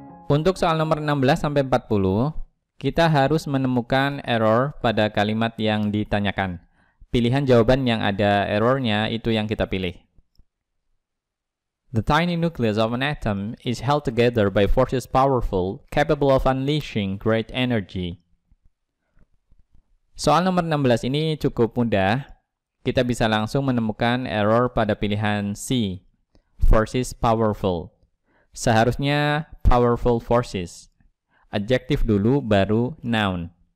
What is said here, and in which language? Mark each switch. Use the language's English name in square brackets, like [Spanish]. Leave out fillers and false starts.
[Indonesian] Untuk soal nomor 16-40, kita harus menemukan error pada kalimat yang ditanyakan. Pilihan jawaban yang ada errornya itu yang kita pilih. [English] The tiny nucleus of an atom is held together by forces powerful, capable of unleashing great energy. [Indonesian] Soal nomor 16 ini cukup mudah. Kita bisa langsung menemukan error pada pilihan C, forces powerful. Seharusnya powerful forces. Adjektif dulu baru noun.